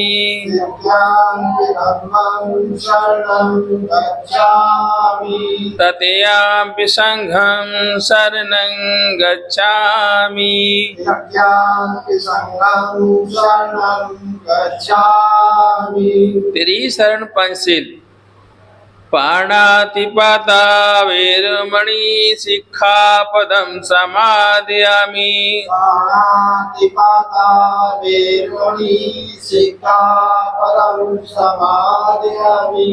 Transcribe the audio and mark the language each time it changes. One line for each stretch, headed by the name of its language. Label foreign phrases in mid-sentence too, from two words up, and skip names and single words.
Pali: तृतीयाम्पि धम्मं शरणं गच्छामि तृतीयाम्पि संघं शरणं गच्छामि तृतीयाम्पि संघं शरणं गच्छामि तेरी शरण पंचशील पाणातिपाता वेरमणि सिक्खापदं समादयामि पाणातिपाता वेरमणि सिक्खापदं समादयामि